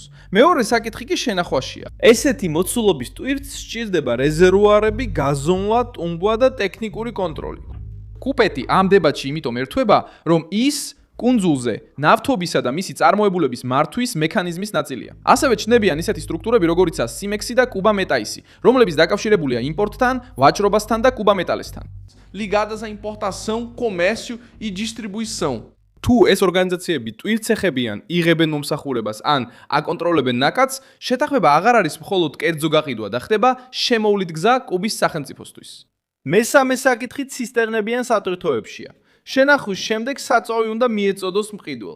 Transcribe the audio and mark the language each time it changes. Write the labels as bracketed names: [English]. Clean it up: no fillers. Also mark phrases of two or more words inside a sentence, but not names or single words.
[Georgian] მეორე საკითხი კი შენახვაშია. ესეთი მოცულობის ტვირთს სჭირდება რეზერვუარები, გაზონვა, ტუმბვა და ტექნიკური კონტროლი. კუპეთი ამ დებატში იმიტომ ერთვება, რომ ის კუნძულზე ნავთობისა და მისი წარმოებულების მართვის მექანიზმის ნაწილია. ასევე ჩნდებიან ისეთი სტრუქტურები, როგორიცაა Simex და Cuba Metais, რომლებიც დაკავშირებულია იმპორტთან, ვაჭრობასთან და Cuba Metalesთან. [Portuguese] Ligadas à importação, comércio e distribuição. [Georgian] თუ ეს ორგანიზაციები ტვირთს ეხებიან, იღებენ მომსახურებას ან აკონტროლებენ ნაკადს, შეთანხმება აღარ არის მხოლოდ კერძო გაყიდვა და ხდება შემოვლით გზა კუბის სახელმწიფოსთვის. მესამე საკითხი ცისტერნებიან სატვირთოებშია. შენახვის შემდეგ საწვავი უნდა მიეწოდოს მყიდველს.